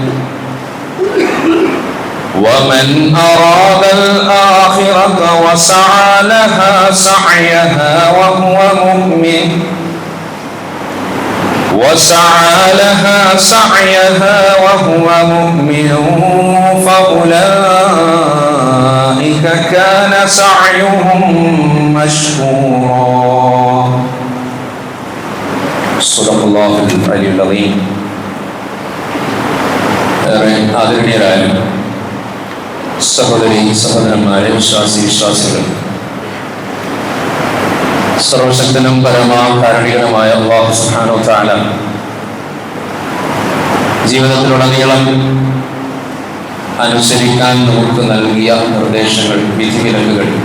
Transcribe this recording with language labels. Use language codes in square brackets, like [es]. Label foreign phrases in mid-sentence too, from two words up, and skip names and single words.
[ar] ومن أراد الآخرة وسعى لها سعيها وهو مؤمن فأولئك كان سعيهم مشكورا. صدق الله العلي العظيم. [ml] ആദരണീയരായ സഹോദരി സഹോദരന്മാരെ, വിശ്വാസികൾ, സർവശക്തനും പരമാകാരുണികനുമായ അല്ലാഹു [ar] سبحانه وتعالى [ml] ജീവിതത്തിലുടനീളം അനുസരിക്കാൻ നമുക്ക് നൽകിയ നിർദ്ദേശങ്ങൾ, വിധിവിലക്കുകൾ